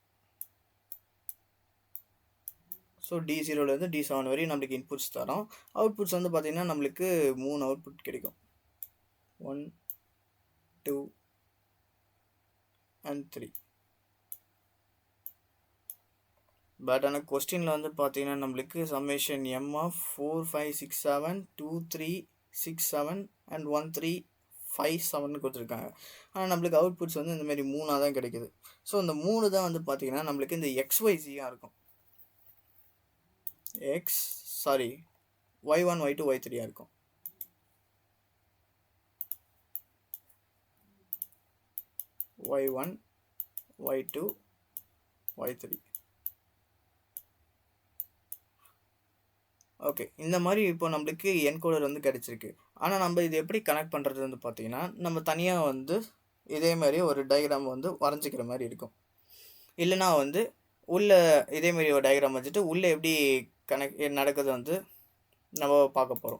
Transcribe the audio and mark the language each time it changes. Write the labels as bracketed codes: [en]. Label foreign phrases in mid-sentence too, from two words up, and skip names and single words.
[ta] ஸோ D0லேருந்து D7 வரையும் நம்மளுக்கு இன்புட்ஸ் தரோம். அவுட்புட்ஸ் வந்து பார்த்திங்கன்னா நம்மளுக்கு 3 அவுட்புட் கிடைக்கும், 1 2 and 3. பட் ஆனால் கொஸ்டினில் வந்து பார்த்தீங்கன்னா நம்மளுக்கு [en] summation m of [ta] 4 5 6 7 2 3 6 7 and 1 3 5 7 கொடுத்துருக்காங்க. ஆனால் நம்மளுக்கு அவுட்புட்ஸ் வந்து இந்தமாரி 3ஆக தான் கிடைக்குது. ஸோ இந்த 3 தான் வந்து பார்த்தீங்கன்னா நம்மளுக்கு இந்த XYZயாக இருக்கும், y1 y2 y3 இருக்கும். y1 y2 y3. ஓகே, இந்த மாதிரி இப்போ நம்மளுக்கு என்கோடர் வந்து கிடச்சிருக்கு. ஆனால் நம்ம இது எப்படி கனெக்ட் பண்ணுறது வந்து பார்த்திங்கன்னா நம்ம தனியாக வந்து இதே மாதிரி ஒரு டயக்ராம் வந்து வரைஞ்சிக்கிற மாதிரி இருக்கும். இல்லைனா வந்து உள்ளே இதேமாரி ஒரு டயக்ராம் வச்சுட்டு உள்ளே எப்படி நடக்குது வந்து நம்ம பார்க்க போகிறோம்.